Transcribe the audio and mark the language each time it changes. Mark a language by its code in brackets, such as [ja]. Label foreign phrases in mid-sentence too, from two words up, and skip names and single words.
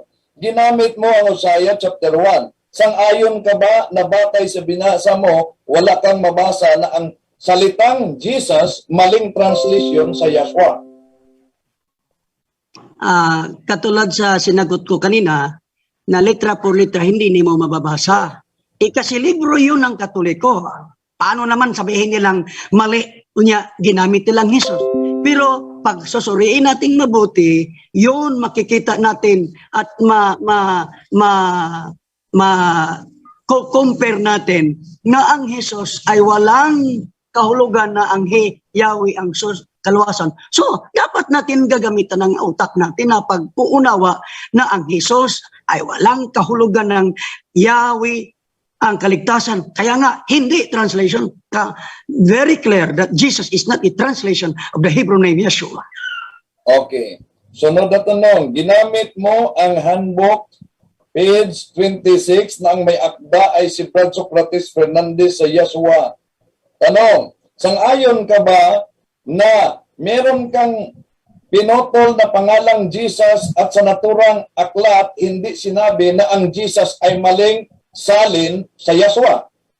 [tl] Ginamit mo ang Hosea chapter 1. Sang-ayon ka ba na batay sa binasa mo, wala kang mabasa na ang salitang Jesus maling translation sa Yeshua? Katulad sa sinagot ko kanina, na [es] letra por letra [tl] hindi mo mababasa. Kasi libro yun ng Katoliko. Paano naman sabihin nilang mali, unya ginamit nilang Jesus? Pero pag susuriin natin mabuti, yun makikita natin at compare natin na ang Jesus ay walang kahulugan na ang Yahweh ang kaluwasan. So, dapat natin gagamitan ng utak natin na pagpuunawa na ang Jesus ay walang kahulugan ng Yahweh ang kaligtasan. Kaya nga, hindi translation. [en] Very clear that Jesus is not a translation of the Hebrew name Yeshua. Okay. [tl] Sunod na tanong, ginamit mo ang [en] handbook page [tl] 26 na ang may akda ay si Brad Socrates Fernandez sa Yeshua. Tanong, sang-ayon ka ba na meron kang pinotol na pangalang Jesus at sa naturang aklat hindi sinabi na ang Jesus ay maling salin sa Yeshua?